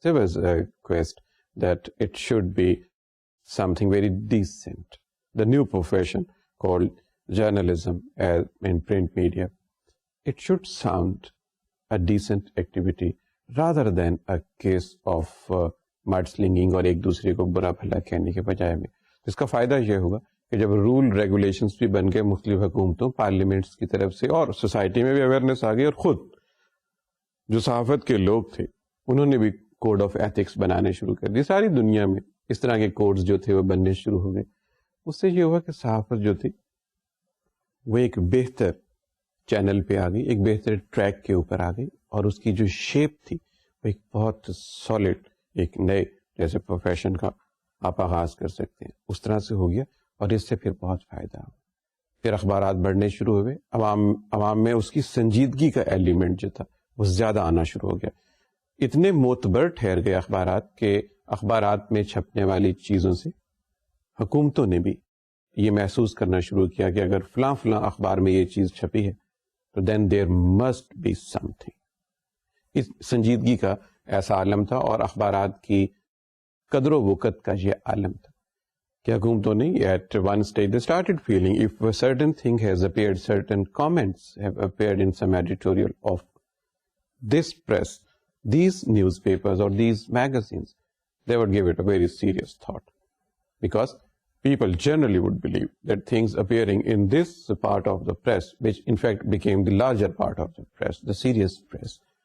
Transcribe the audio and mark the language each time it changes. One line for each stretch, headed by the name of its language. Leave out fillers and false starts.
English: There was a quest that it should be something very decent. The new profession called journalism in print media, it should sound a decent activity rather than a case of mudslinging
Urdu: اور ایک دوسرے کو برا بھلا کہنے کے بجائے میں. اس کا فائدہ یہ ہوگا کہ جب رول ریگولیشنز بھی بن گئے مختلف حکومتوں پارلیمنٹس کی طرف سے, اور سوسائٹی میں بھی اویئرنیس آ گئی, اور خود جو صحافت کے لوگ تھے انہوں نے بھی کوڈ آف ایتھکس بنانے شروع کر دی. ساری دنیا میں اس طرح کے کوڈز جو تھے وہ بننے شروع ہو گئے. اس سے یہ ہوا کہ صحافت جو تھی وہ ایک بہتر چینل پہ آ گئی, ایک بہتر ٹریک کے اوپر آ گئی, اور اس کی جو شیپ تھی وہ ایک بہت سالڈ ایک نئے جیسے پروفیشن کا آپ آغاز کر سکتے ہیں اس طرح سے ہو گیا. اور اس سے پھر بہت فائدہ ہوا. پھر اخبارات بڑھنے شروع ہوئے, عوام میں اس کی سنجیدگی کا ایلیمنٹ جو تھا وہ زیادہ آنا شروع ہو گیا. اتنے معتبر ٹھہر گئے اخبارات کہ اخبارات میں چھپنے والی چیزوں سے حکومتوں نے بھی یہ محسوس کرنا شروع کیا کہ اگر فلاں فلاں اخبار میں یہ چیز چھپی ہے تو
English: Then there must be something.
Urdu: اس سنجیدگی کا ایسا عالم تھا, اور اخبارات کی قدر و وقت کا یہ عالم تھا کہ حکومتوں نے
English: at one stage they started feeling if a certain thing has appeared, certain comments have appeared in some editorial of this press, these newspapers or these magazines, they would give it a very serious thought, because people generally would believe that things appearing in this part of the press, which in fact became the larger part of the press, the serious press,